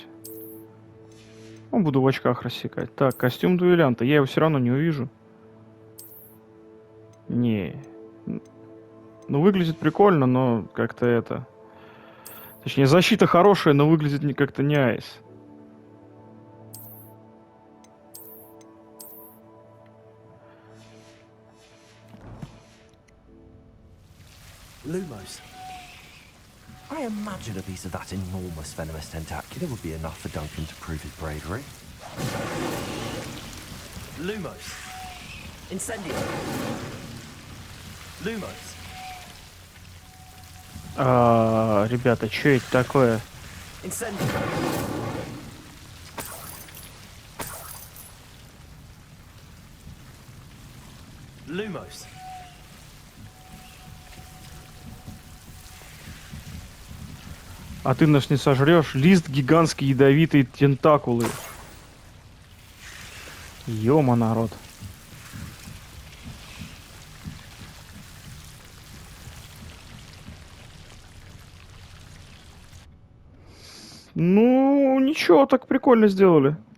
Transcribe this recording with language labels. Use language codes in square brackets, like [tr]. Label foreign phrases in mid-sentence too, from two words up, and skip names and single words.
[ru] Ну, буду в очках рассекать. Так, костюм дуэлянта. Я его все равно не увижу. Не. Ну, выглядит прикольно, но как-то это... Точнее, защита хорошая, но выглядит как-то не айс. Lumos. [en] I imagine a piece of that enormous venomous tentacular would be enough for Duncan to prove his bravery. [ru] Lumos. Incendio. Lumos. Ребята, что это такое? Incendio. Lumos. А ты нас не сожрешь? Лист гигантские ядовитые тентакулы. Ёма, народ. Ну, ничего, так прикольно сделали.